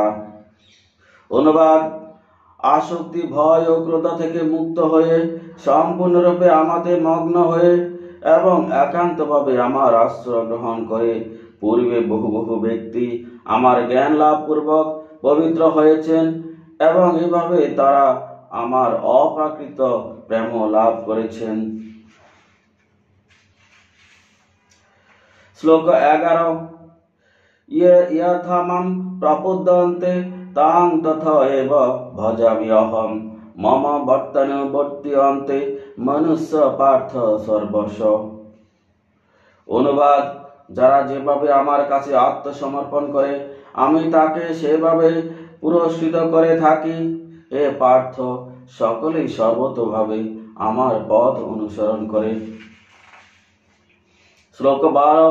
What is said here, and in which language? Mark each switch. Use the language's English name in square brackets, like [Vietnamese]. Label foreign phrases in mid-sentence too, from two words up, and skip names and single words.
[Bangla] অনুবাদ: আসক্তি, ভয় ও ক্রোধ থেকে মুক্ত হয়ে সম্পূর্ণরূপে আমাতে মগ্ন হয়ে এবং একান্তভাবে আমার আশ্রয় গ্রহণ করে পূর্বে বহু বহু ব্যক্তি আমার জ্ঞান লাভ পূর্বক পবিত্র হয়েছেন এবং এভাবে তারা আমার অপ্রাকৃত প্রেম লাভ করেছেন। শ্লোক 11। [Sanskrit] यथा मां प्रपद्यन्ते तां तथा एव भजाम्यहं मम वर्तनुवर्त्यन्ते मनुष्य पार्थ सर्वश। [Bangla] অনুবাদ, যারা যেভাবে আমার কাছে আত্মসমর্পণ করে আমি তাকে সেভাবে পুরস্কৃত করে থাকি। হে পার্থ, সকলেই সর্বতোভাবে আমার পথ অনুসরণ করে। শ্লোক 12।